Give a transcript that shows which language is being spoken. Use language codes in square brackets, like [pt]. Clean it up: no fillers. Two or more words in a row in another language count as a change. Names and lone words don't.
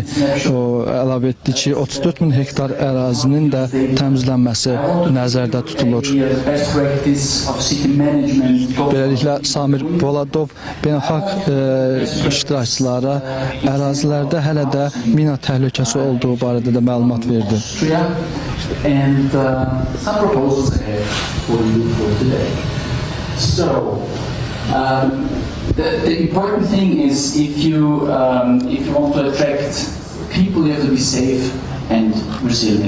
[az] O əlavə etdi ki, 34 min hektar ərazinin də təmizlənməsi nəzərdə tutulur. Beləliklə Samir Baladov beynəlxalq iştirakçılara ərazilərdə hələ də mina təhlükəsi olduğu barədə də məlumat verdi. [en] And some proposals I have for you for today. So, the important thing is if you want to attract people, you have to be safe and resilient.